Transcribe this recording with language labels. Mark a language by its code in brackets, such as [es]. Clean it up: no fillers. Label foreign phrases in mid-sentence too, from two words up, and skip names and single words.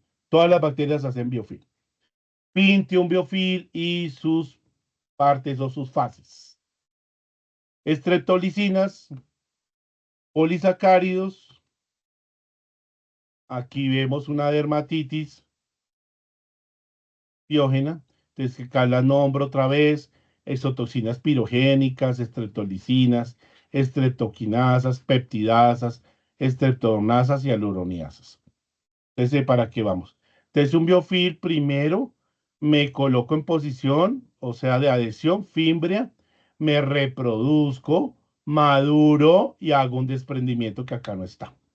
[es] Todas las bacterias hacen biofil. Pinte un biofil y sus partes o sus fases. Estreptolicinas, polisacáridos. Aquí vemos una dermatitis biógena. Entonces, que acá la nombro otra vez. Exotoxinas pirogénicas, estreptolicinas, estreptoquinasas, peptidasas, estreptonasas y aluroniasas. Entonces, ¿para qué vamos? Entonces, un biofil primero me coloco en posición, o sea, de adhesión fímbrea, me reproduzco, maduro y hago un desprendimiento que acá no está.